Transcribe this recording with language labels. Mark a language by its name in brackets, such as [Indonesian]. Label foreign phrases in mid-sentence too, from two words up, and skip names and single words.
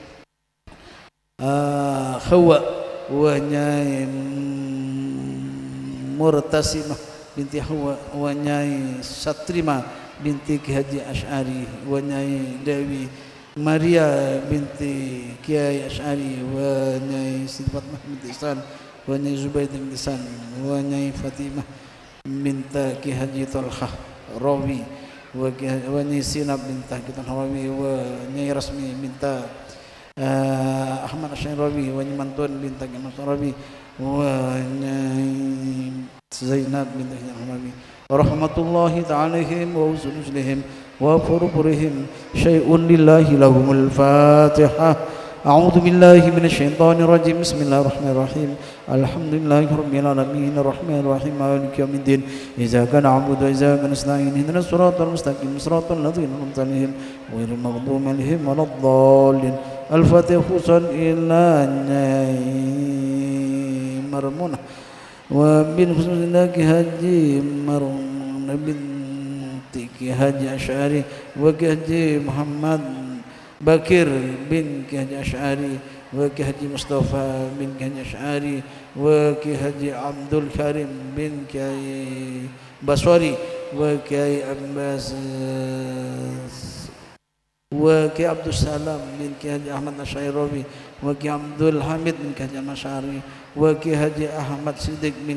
[Arabic] Hawa wa Nyai Murtasimah binti Hawa wa Nyai Satrima binti Ki Haji Ash'ari wa Nyai Dewi Maria binti Kiai Ash'ari wa Nyai Siti Fatmah binti Ihsan wa Nyai Zubaid binti Ihsan wa Nyai Fatimah binti Ki Haji Talha Rawi wa Nyai Sinab binti Ki Talha Rawi wa Nyai Rasmi binti Ahmad Asy'ari wa Nyai Mantun binti Ki Mas Rawi wa Nyai Zainab binti Rawi رحمة الله تعالى عليهم وأصولهم وفروعهم شيء لله لهم الفاتحة. أعوذ بالله من الشيطان الرجيم بسم الله الرحمن الرحيم الحمد لله رب العالمين الرحمن الرحيم مالك يوم الدين إياك نعبد وإياك نستعين اهدنا الصراط المستقيم صراط الذين أنعمت عليهم غير المغضوب عليهم ولا الضالين الفاتحة إلى مرمونة ومن خصوص هاجي مرمون بنتك هاجي أشعري وكهجي محمد Bakir bin Ki Haji Asy'ari wa Ki Haji Mustafa bin Ki Haji Asy'ari wa Ki Haji Abdul Karim bin Kiai Baswari wa Kiai Abbas wa Ki Abdul Salam bin Ki Haji Ahmad Asy'ari wa Ki Abdul Hamid bin Ki Haji Asy'ari wa Ki Haji Ahmad Siddiq bin